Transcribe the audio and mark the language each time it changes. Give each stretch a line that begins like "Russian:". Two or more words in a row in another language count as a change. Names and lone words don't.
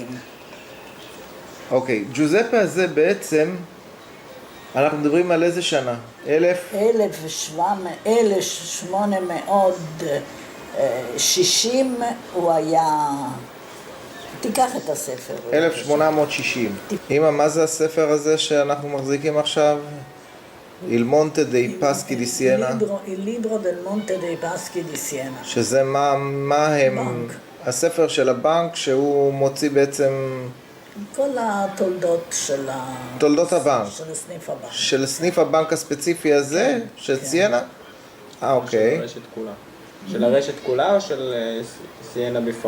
Hebrew: אוקיי, ג'וזפה הזה בעצם, אנחנו מדברים על איזה שנה? 1860 הוא היה... תיקח את הספר. 1860. אמא, מה זה הספר הזה שאנחנו מחזיקים עכשיו?
Italian: Il Monte dei Paschi di Siena? Il libro del Monte dei Paschi di Siena.
Hebrew: שזה מה הם... הספר של הבנק שהוא מוציא בעצם... כל התולדות של תולדות הבנק. של סניף הבנק. של סניף הבנק הספציפי הזה? של סיינה? אוקיי. של הרשת כולה. של הרשת כולה או של סיינה בפרט?